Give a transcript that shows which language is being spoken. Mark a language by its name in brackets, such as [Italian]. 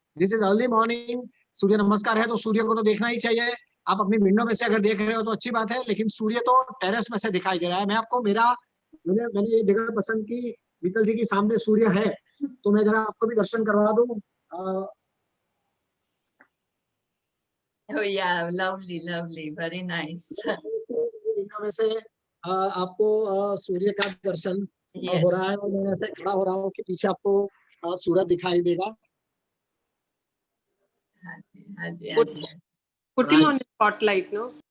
[English] This is early morning. [Hindi] सूर्य नमस्कार है तो सूर्य को तो देखना ही चाहिए। आप अपनी विंडो में से अगर देख रहे हो तो अच्छी बात है, लेकिन सूर्य तो टेरेस में से दिखाई दे रहा है। मैं आपको मैंने ये जगह पसंद की, मीतल जी की सामने सूर्य है, तो मैं जरा आपको भी दर्शन करवा दूं। [English] Oh yeah, lovely, lovely, very nice. [Hindi] Window में से आपको सूर्य का दर्शन हो [English] Yes. [Hindi] रहा है, और मैं ऐसे खड़ा हो रहा हूँ कि पीछे आपको सूरज दिखाई देगा। हाँ जी, हाँ जी, हाँ जी। [English] Putting Right. on the spotlight, no?